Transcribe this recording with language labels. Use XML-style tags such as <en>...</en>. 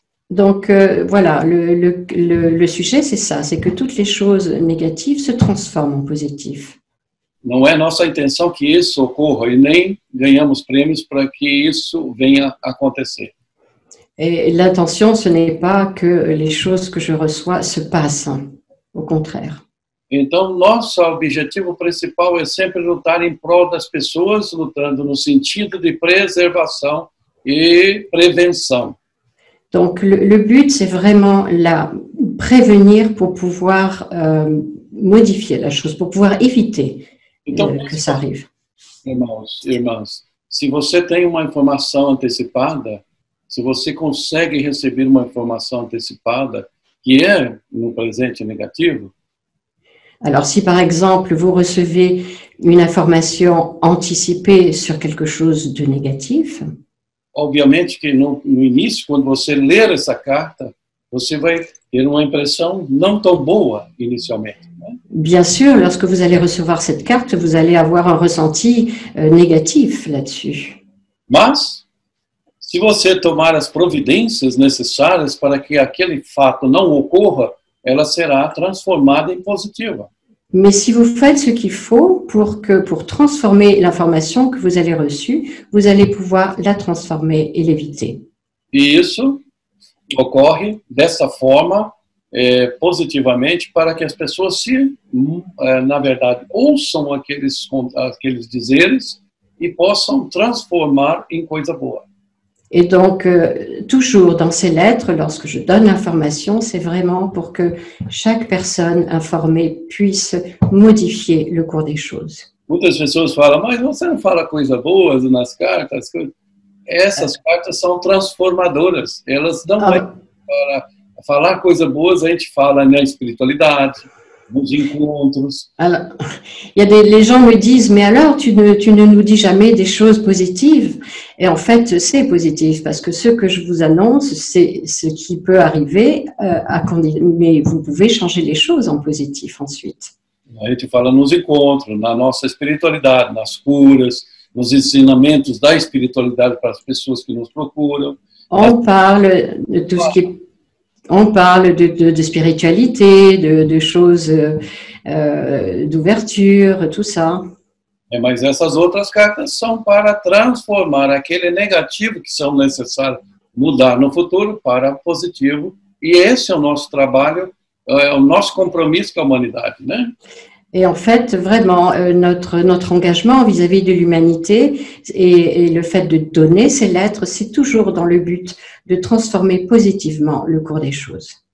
<fr>Donc voilà, le sujet c'est ça, c'est que toutes les choses négatives se transforment en positif.</fr> <pt>Não é nossa intenção que isso ocorra e nem ganhamos prêmios para que isso venha acontecer.</pt> <fr>Et l'intention, ce n'est pas que les choses que je reçois se passent, au contraire.</fr> <pt>Então, nosso objetivo principal é sempre lutar em prol das pessoas, lutando no sentido de preservação e prevenção.</pt> <fr>Donc, le but, c'est vraiment prévenir pour pouvoir modifier la chose, pour pouvoir éviter que ça arrive.</fr> <pt>Irmãos, se você tem uma informação antecipada, se você consegue receber uma informação antecipada que é no presente negativo,</pt> <fr>alors, si par exemple, vous recevez une information anticipée sur quelque chose de négatif,</fr> <pt>obviamente que no início, quando você ler essa carta, você vai ter uma impressão não tão boa inicialmente. Né?</pt> <fr>Bien sûr, lorsque vous allez recevoir cette carte, vous allez avoir un ressenti négatif là-dessus.</fr> <pt>Mas, se você tomar as providências necessárias para que aquele fato não ocorra, ela será transformada em positiva.</pt> <fr>Mais si vous faites ce qu'il faut pour transformer l'information que vous avez reçue, vous allez pouvoir la transformer et l'éviter.</fr> <pt>E isso ocorre dessa forma, positivamente, para que as pessoas na verdade, ouçam aqueles dizeres e possam transformar em coisa boa.</pt> <fr>Et donc, toujours dans ces lettres, lorsque je donne l'information, c'est vraiment pour que chaque personne informée puisse modifier le cours des choses.</fr> <pt>Muitas pessoas falam, mas você não fala coisas boas nas cartas? Essas cartas são transformadoras. Elas não é para falar coisas boas, a gente fala na espiritualidade, nos encontros.</pt> <fr>Alors, les gens me disent, mais alors tu ne nous dis jamais des choses positives. Et en fait, c'est positif parce que ce que je vous annonce, c'est ce qui peut arriver, mais vous pouvez changer les choses en positif ensuite.</fr> <pt>A gente fala nos encontros, na nossa espiritualidade, nas curas, nos ensinamentos da espiritualidade para as pessoas que nos procuram.</pt> <fr>On parle de tout ce qui est, on parle de spiritualité, de choses, d'ouverture, tout ça.</fr> <pt>Mas essas outras cartas são para transformar aquele negativo que são necessários mudar no futuro para positivo. E esse é o nosso trabalho, é o nosso compromisso com a humanidade, né?</pt> <fr>Et en fait, vraiment, notre engagement vis-à-vis de l'humanité et le fait de donner ces lettres, c'est toujours dans le but de transformer positivement le cours des choses.</fr>